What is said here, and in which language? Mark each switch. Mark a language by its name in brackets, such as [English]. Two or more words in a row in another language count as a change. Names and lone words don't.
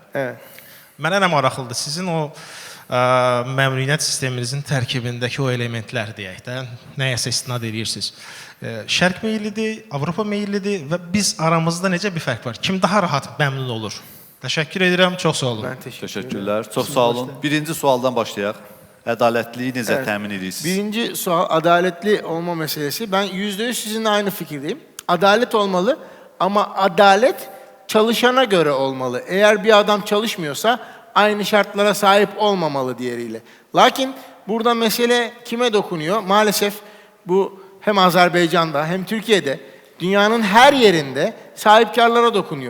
[Azerbaijani] Mənə nə maraqlıdır, sizin o məmnuniyyət sisteminizin tərkibindəki o elementlər deyək də, nəyəsə istinad edirsiniz. Şərq meyillidir, Avropa meyillidir və biz aramızda necə bir fərq var? Kim daha rahat məmnun olur? Təşəkkür edirəm, çox sağ olun. Təşəkkürlər, çox sağ olun. Birinci sualdan başlayaq. Ədalətliyi necə təmin edirsiniz? [Turkish] Birinci sual adaletli olma meselesi. Ben %100 sizinle aynı fikirdeyim. Adalet olmalı ama adalet çalışana göre olmalı. Eğer bir adam çalışmıyorsa aynı şartlara sahip olmamalı diğeriyle. Lakin burada mesele kime dokunuyor? Maalesef bu hem Azerbaycan'da hem Türkiye'de dünyanın her yerinde sahipkarlara dokunuyor.